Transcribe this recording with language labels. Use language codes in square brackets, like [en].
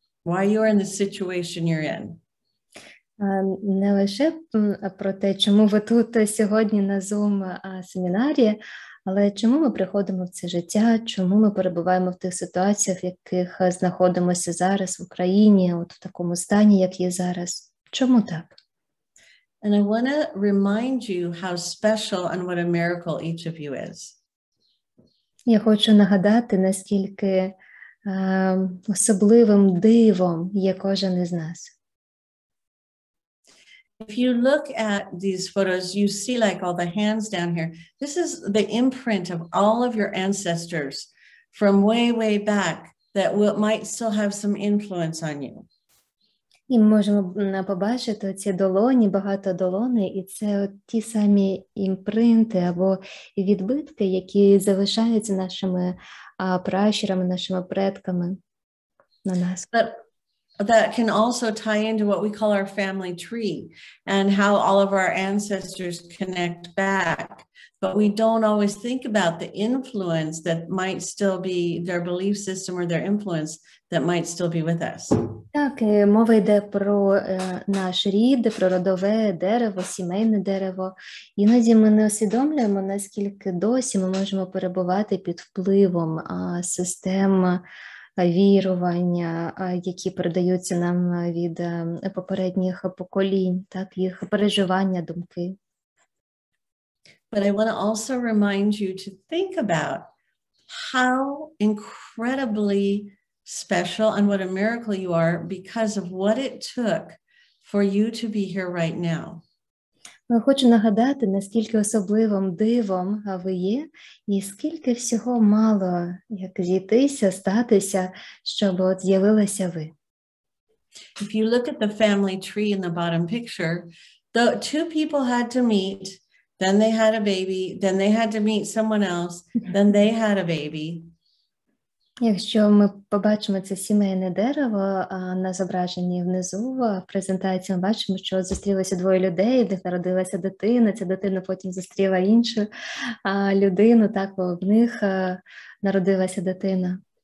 [en] Why you are in the situation you're in? [uk] Не лише про те, чому ви тут сьогодні на Zoom-семінарі, але чому ми приходимо в це життя, чому ми перебуваємо в тих ситуаціях, в яких знаходимося зараз в Україні, от в такому стані, як є зараз. Чому так? [en] And I want to remind you how special and what a miracle each of you is. [uk] Я хочу нагадати, наскільки особливим дивом є кожен із нас. [en] If you look at these photos, you see like all the hands down here. This is the imprint of all of your ancestors from way, way back that might still have some influence on you. [uk] І можемо побачити ці долоні, багато долоней, і це ті самі імпринти або відбитки, які залишаються нашими пращурами, нашими предками на нас. [en] That can also tie into what we call our family tree and how all of our ancestors connect back. But we don't always think about the influence that might still be their belief system or their influence that might still be with us. [uk] Так, мова йде про наш рід, про родове дерево, сімейне дерево. Іноді ми не усвідомлюємо, наскільки досі ми можемо перебувати під впливом систем вірування, які передаються нам від попередніх поколінь, так, їх переживання, думки. [en] But I want to also remind you to think about how incredibly special and what a miracle you are because of what it took for you to be here right now. [uk] Хочу нагадати, наскільки особливим дивом ви є, і скільки всього мало, як зійтися, статися, щоб от з'явилися ви. [en] If you look at the family tree in the bottom picture, the two people had to meet, then they had a baby, then they had to meet someone else, then they had a baby. [uk] Якщо ми побачимо це сімейне дерево на зображенні внизу в презентації, ми бачимо, що зустрілися двоє людей, в них народилася дитина, ця дитина потім зустріла іншу людину, так, в них народилася дитина.